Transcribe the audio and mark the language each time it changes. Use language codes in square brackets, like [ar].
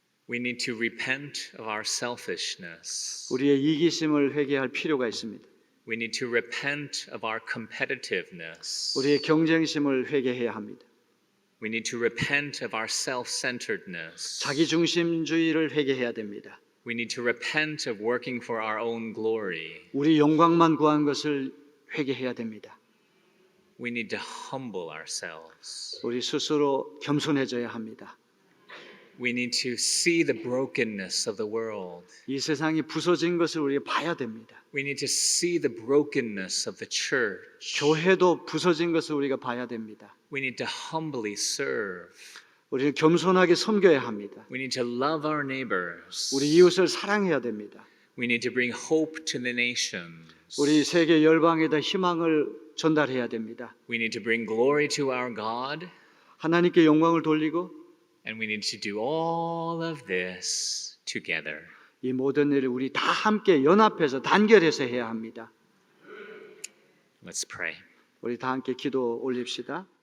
[en] We need to repent of our selfishness. [ko] 우리의 이기심을 회개할 필요가 있습니다. [en] We need to repent of our competitiveness. [ko] 우리의 경쟁심을 회개해야 합니다. [en] We need to repent of our self-centeredness. [ko] 자기중심주의를 회개해야 됩니다. [en] We need to repent of working for our own glory. [ko] 우리 영광만 구한 것을 회개해야 됩니다. [en] We need to humble ourselves. [ko] 우리 스스로 겸손해져야 합니다. [en] We need to see the brokenness of the world. [ko] 이 세상이 부서진 것을 우리가 봐야 됩니다. [en] We need to see the brokenness of the church. [ko] 교회도 부서진 것을 우리가 봐야 됩니다. [en] We need to humbly serve. [ko] 우리는 겸손하게 섬겨야 합니다. [en] We need to love our neighbors. [ko] 우리 이웃을 사랑해야 됩니다. [en] We need to bring hope to the nations. [ko] 우리 세계 열방에다 희망을 전달해야 됩니다. [en] We need to bring glory to our God. [ko] 하나님께 영광을 돌리고 [en] And we need to do all of this together. [ko] 이 모든 일을 우리 다 함께 연합해서 단결해서 해야 합니다. [en] Let's pray. [ko] 우리 다 함께 기도 올립시다.